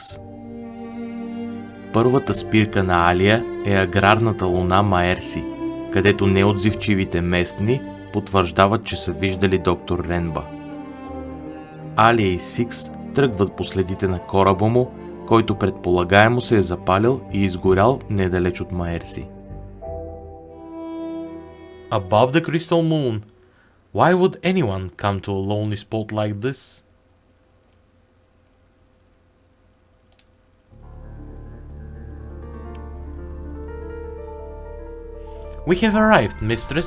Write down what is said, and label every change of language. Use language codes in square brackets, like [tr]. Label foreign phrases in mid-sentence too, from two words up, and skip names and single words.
[bg] Първата спирка на Алия е аграрната луна Маерси, където неотзивчивите местни потвърждават, че са виждали доктор Ренба. Алия и Сикс тръгват по следите на кораба му, който предполагаемо се е запалил и изгорял недалеч от Маерси. [en] Above the crystal moon, why would anyone come to a lonely spot like this? We have arrived, mistress.